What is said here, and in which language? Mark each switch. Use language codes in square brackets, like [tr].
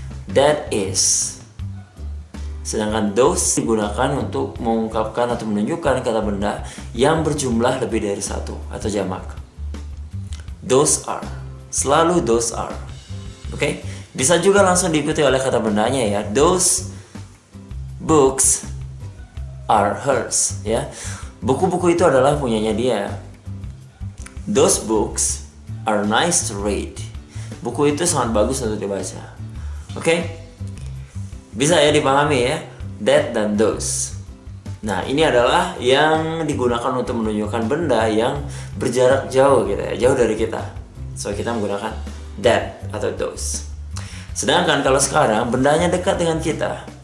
[en] That is. [id] Sedangkan those digunakan untuk mengungkapkan atau menunjukkan kata benda yang berjumlah lebih dari satu atau jamak. [en] Those are, selalu those are. [id] Oke, bisa juga langsung diikuti oleh kata bendanya, ya. [en] Those books are hers, [id] ya. Buku-buku itu adalah punyanya dia. [en] Those books are nice to read. [id] Buku itu sangat bagus untuk dibaca. Oke, bisa ya dipahami, ya, that dan those. Nah, ini adalah yang digunakan untuk menunjukkan benda yang berjarak jauh gitu, ya, jauh dari kita. So, kita menggunakan that atau those. Sedangkan kalau sekarang bendanya dekat dengan kita.